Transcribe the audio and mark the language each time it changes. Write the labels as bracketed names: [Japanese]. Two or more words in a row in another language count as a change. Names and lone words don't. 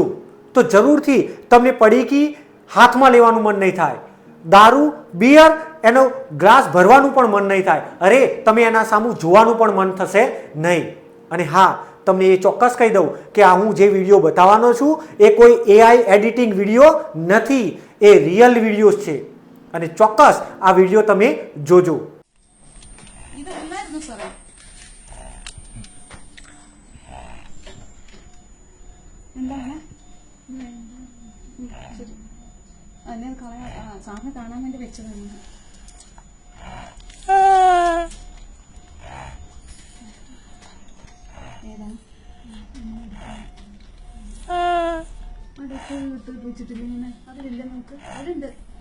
[Gujarati] તો જરૂરથી તમને પડીકી હાથમાં લેવાનું મન નહીં થાય, દારૂ, બિયર, એનો ગ્લાસ ભરવાનું પણ મન નહીં થાય, અરે તમે એના સામું જોવાનું પણ મન થશે નહીં. અને હા, તમને એ ચોક્કસ કહી દઉં કે આ હું જે વિડીયો બતાવવાનો છું એ કોઈ [English] AI editing video [Gujarati] નથી, એ [English] real videos [Gujarati] છે અને ચોક્કસ આ વિડીયો તમે જોજો. [Malayalam] സാറിനെ കാണാൻ വേണ്ടി വെച്ചതാണ്. ഏതാണ് അടുത്ത് വെച്ചിട്ടില്ല ഇങ്ങനെ അതിലില്ല, നമുക്ക് അതുണ്ട്.